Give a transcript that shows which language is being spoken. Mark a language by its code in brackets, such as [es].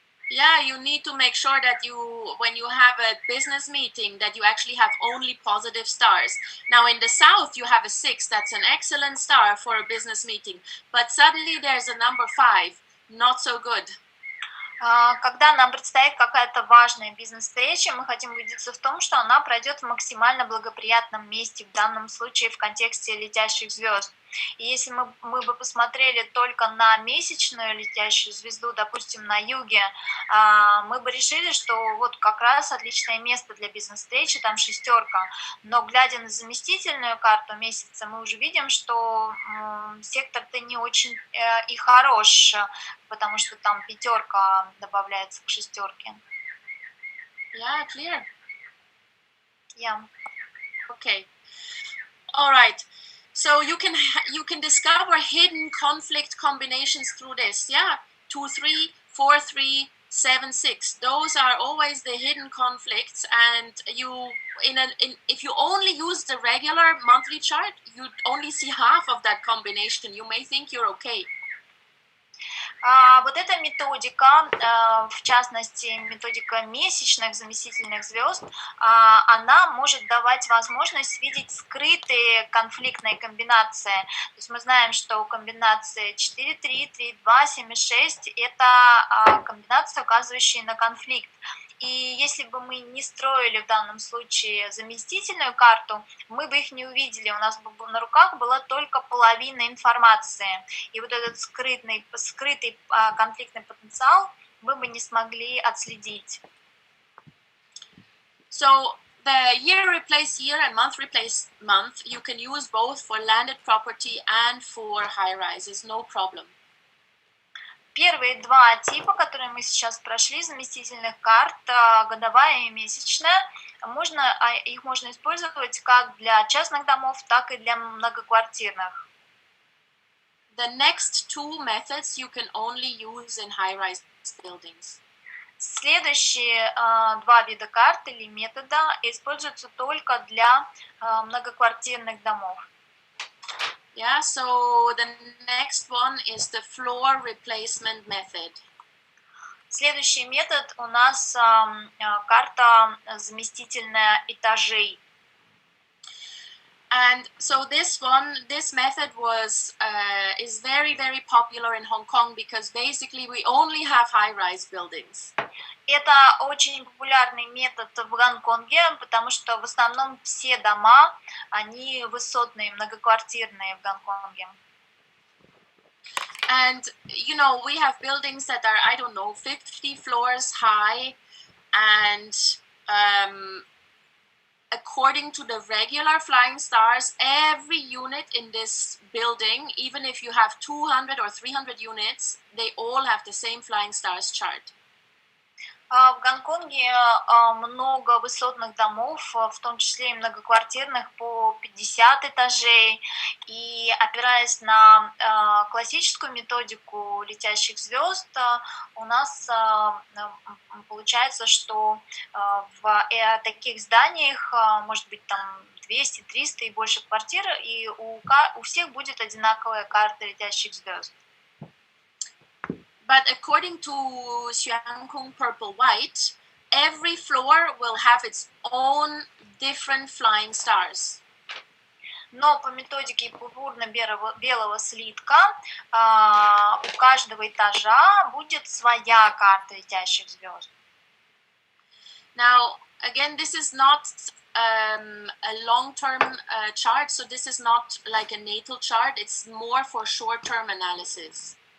[en] Yeah, you need to make sure that when you have a business meeting, that you actually have only positive stars. Now in the south, you have a 6, that's an excellent star for a business meeting. But suddenly there's a number 5, not so good. [ru] Когда нам предстоит какая-то важная бизнес-встреча, мы хотим убедиться в том, что она пройдет в максимально благоприятном месте, в данном случае в контексте летящих звезд. И если мы бы посмотрели только на месячную летящую звезду, допустим, на юге, мы бы решили, что вот как раз отличное место для бизнес-встречи, там шестерка. Но глядя на заместительную карту месяца, мы уже видим, что сектор-то не очень и хорош, потому что там пятерка добавляется к шестерке. [en] Yeah, clear. Yeah. Okay. All right. So you can discover hidden conflict combinations through this. Yeah, 2-3, 4-3, 7-6. Those are always the hidden conflicts, and if you only use the regular monthly chart, you only see half of that combination. You may think you're okay. [ru] Вот эта методика, в частности, методика месячных заместительных звезд, она может давать возможность видеть скрытые конфликтные комбинации. То есть мы знаем, что у комбинации 4-3, 3-2, 7-6 это комбинации, указывающие на конфликт. И если бы мы не строили в данном случае заместительную карту, мы бы их не увидели. У нас бы на руках была только половина информации. И вот этот скрытый конфликтный потенциал мы бы не смогли отследить. [en] So the year replace year and month replace month, you can use both for landed property and for high rises, no problem. [ru] Первые два типа, которые мы сейчас прошли, заместительных карт, годовая и месячная, их можно использовать как для частных домов, так и для многоквартирных. [en] The next two methods you can only use in high-rise buildings. [ru] Следующие два вида карт или метода используются только для многоквартирных домов. [en] Yeah, so the next one is the floor replacement method. [ru] Следующий метод у нас карта заместительная этажей. [en] And so this method is very, very popular in Hong Kong because basically we only have high-rise buildings. [ru] Это очень популярный метод в Гонконге, потому что в основном все дома, они высотные, многоквартирные в Гонконге. [en] And, you know, we have buildings that are, I don't know, 50 floors high, and according to the regular flying stars, every unit in this building, even if you have 200 or 300 units, they all have the same flying stars chart. [ru] В Гонконге много высотных домов, в том числе и многоквартирных, по 50 этажей. И опираясь на классическую методику летящих звезд, у нас получается, что в таких зданиях может быть там 200, 300 и больше квартир, и у всех будет одинаковая карта летящих звезд. [en] But according to Xiangkung Purple White, every floor will have its own different flying stars. [ru] Но по методике пурпурно-белого слитка у каждого этажа будет своя карта летящих звезд. [en] Now, again, this is not a long-term chart, so this is not like a natal chart. It's more for short-term analysis.